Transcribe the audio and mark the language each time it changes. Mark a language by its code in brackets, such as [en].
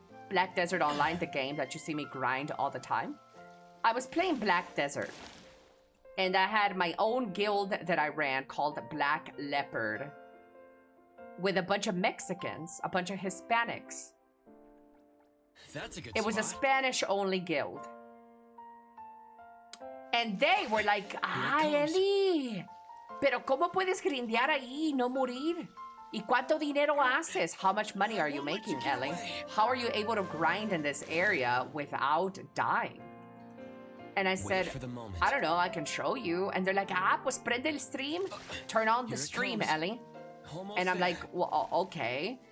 [en] Black Desert Online, the game that you see me grind all the time. I was playing Black Desert. And I had my own guild that I ran called Black Leopard. With a bunch of Mexicans, a bunch of Hispanics. That's a good It was a Spanish-only guild. And they were like, [es] ay, Elly, pero ¿cómo puedes grindear ahí y no morir? ¿Y cuánto dinero haces? [en] How much money are you making, Elly? How are you able to grind in this area without dying? And I said, I don't know, I can show you. And they're like, [es] pues prende el stream. [en] Turn on the stream, Elly. And I'm like, well, okay.